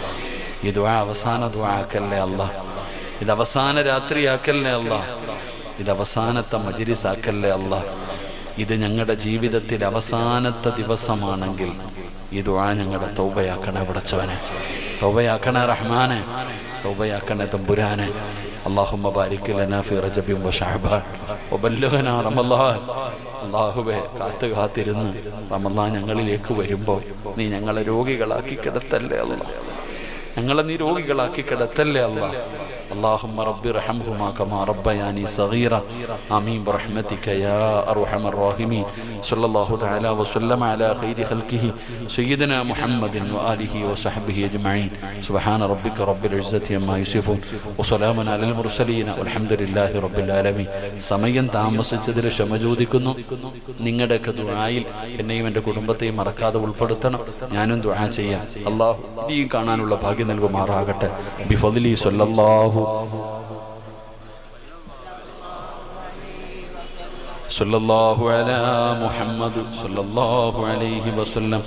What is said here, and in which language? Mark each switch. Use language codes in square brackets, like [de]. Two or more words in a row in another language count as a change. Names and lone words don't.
[ml] ഈ ദുആ അവസാന ദുആ ആക്കല്ലേ അല്ലാ. ഇത് അവസാന രാത്രിയാക്കല്ലേ അല്ലാ. ഇത് അവസാനത്തെ മജ്‌ലിസ് ആക്കല്ലേ അല്ലാ. ഇത് ഞങ്ങളുടെ ജീവിതത്തിൽ അവസാനത്തെ ദിവസമാണെങ്കിൽ ഈ ദുആ ഞങ്ങളുടെ തൗബയാക്കണേ പടച്ചവനെ. തൗബയാക്കണേ റഹ്മാനെ. തൗബയാക്കണേ തമ്പുരാനെ. [ar] اللهم بارك لنا في رجب وشعبان وبلغنا رمضان. [ml] അല്ലാഹുവേ, കാത്തിരുന്ന് റമളാൻ ഞങ്ങളിലേക്ക് വരുമ്പോൾ നീ ഞങ്ങളെ രോഗികളാക്കി കിടത്തല്ലേ അല്ലാ. ഞങ്ങളെ നീ രോഗികളാക്കി കിടത്തല്ലേ അല്ലാ. [ar] اللهم رب ارحمهما كما ربياني صغيرا آمين برحمتك يا أرحم الراحمين صلى الله تعالى وسلم على خير خلقه سيدنا محمد وآله وصحبه أجمعين سبحان ربك رب العزة عما يصفون وسلام على المرسلين والحمد لله رب العالمين. [ml] സമയം താമസിച്ചതിൽ ക്ഷമ ചോദിക്കുന്നു. നിങ്ങളുടെയൊക്കെ ദുആയിൽ എന്നെയും എൻ്റെ കുടുംബത്തെയും മറക്കാതെ ഉൾപ്പെടുത്തണം. ഞാനും ദുആ ചെയ്യാം. അല്ലാഹു ഇനിയും കാണാനുള്ള ഭാഗ്യം നൽകുമാറാകട്ടെ. [ar] بفضل صلى الله صلى الله على محمد صلى الله عليه وسلم.